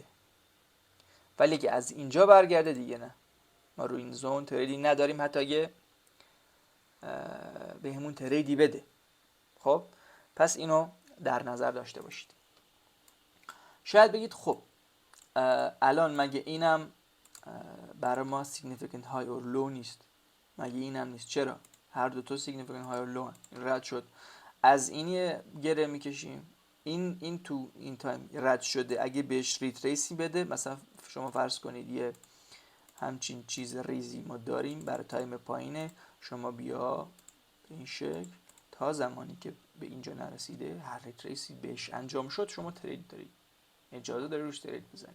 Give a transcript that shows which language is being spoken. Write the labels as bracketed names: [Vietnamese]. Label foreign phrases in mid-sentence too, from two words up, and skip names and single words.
[Persian] ولی اگه از اینجا برگرده دیگه نه، ما رو این زون تریدی نداریم، حتی اگه به همون تریدی بده. خب پس اینو در نظر داشته باشید. شاید بگید خب الان مگه اینم برای ما [English] significant high or low [Persian] نیست؟ مگه اینم نیست؟ چرا؟ هر دو تا [English] significant high or low [Persian] رد شد. از این گره میکشیم، این تو این تایم رد شده، اگه بهش ریتریسی بده، مثلا شما فرض کنید یه همچین چیز ریزی ما داریم برای تایم پایینه، شما بیا به این شکل، تا زمانی که به اینجا نرسیده هر ریتریسی بهش انجام شد شما ترید دارید، اجازه داری روش ترید بزنید.